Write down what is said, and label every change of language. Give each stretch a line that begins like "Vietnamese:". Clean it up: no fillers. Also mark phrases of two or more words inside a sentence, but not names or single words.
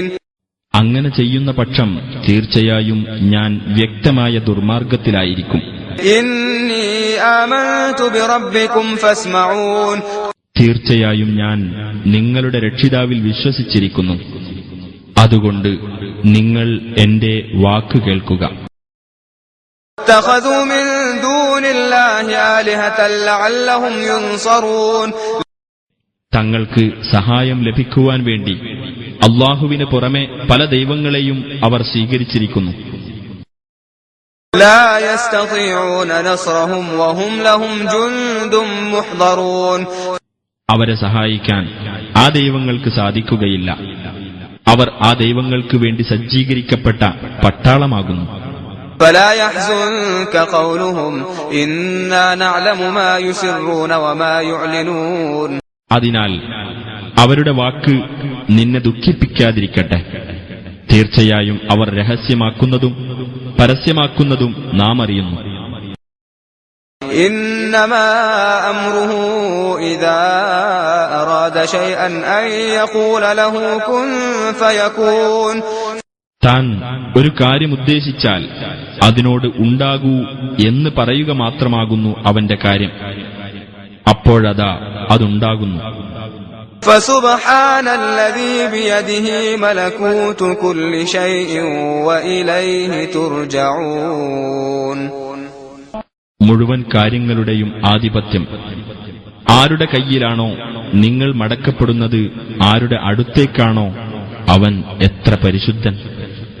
Malayalam: അങ്ങനെ ചെയ്യുന്ന പക്ഷം തീർച്ചയായും ഞാൻ വ്യക്തമായ ദുർമാർഗത്തിലായിരിക്കും.
Arabic: إني آمنت بربكم فاسمعون.
Malayalam: തീർച്ചയായും ഞാൻ നിങ്ങളുടെ രക്ഷിതാവിൽ വിശ്വസിച്ചിരിക്കുന്നു, അതുകൊണ്ട് നിങ്ങൾ എന്റെ വാക്ക് കേൾക്കുക.
Arabic: اتخذوا من دون الله آلهة لعلهم ينصرون.
Malayalam: തങ്ങൾക്ക് സഹായം ലഭിക്കുവാൻ വേണ്ടി അല്ലാഹുവിന് പുറമെ പല ദൈവങ്ങളെയും അവർ സ്വീകരിച്ചിരിക്കുന്നു.
Arabic: لا يستطيعون نصرهم وهم لهم جند محضرون.
Malayalam: അവരെ സഹായിക്കാൻ ആ ദൈവങ്ങൾക്ക് സാധിക്കുകയില്ല, അവർ ആ ദൈവങ്ങൾക്ക് വേണ്ടി സജ്ജീകരിക്കപ്പെട്ട പട്ടാളമാകുന്നു.
Arabic: فلا يحزنك قولهم إنا نعلم ما يسرون وما يعلنون.
Malayalam: അതിനാൽ അവരുടെ വാക്ക് നിന്നെ ദുഃഖിപ്പിക്കാതിരിക്കട്ടെ. തീർച്ചയായും അവർ രഹസ്യമാക്കുന്നതും പരസ്യമാക്കുന്നതും നാം അറിയുന്നു.
Arabic: إنما أمره إذا أراد شيئا أن يقول له كن فيكون.
Malayalam: താൻ ഒരു കാര്യം ഉദ്ദേശിച്ചാൽ അതിനോട് ഉണ്ടാകൂ എന്ന് പറയുക മാത്രമാകുന്നു അവന്റെ കാര്യം. അപ്പോഴതാ അതുണ്ടാകുന്നു.
Arabic: فسبحان الذي بيده ملكوت كل شيء وإليه ترجعون.
Malayalam: മുഴുവൻ കാര്യങ്ങളുടെയും ആധിപത്യം ആരുടെ കയ്യിലാണോ നിങ്ങൾ മടക്കപ്പെടുന്നത്, ആരുടെ അടുത്തേക്കാണോ, അവൻ എത്ര പരിശുദ്ധൻ.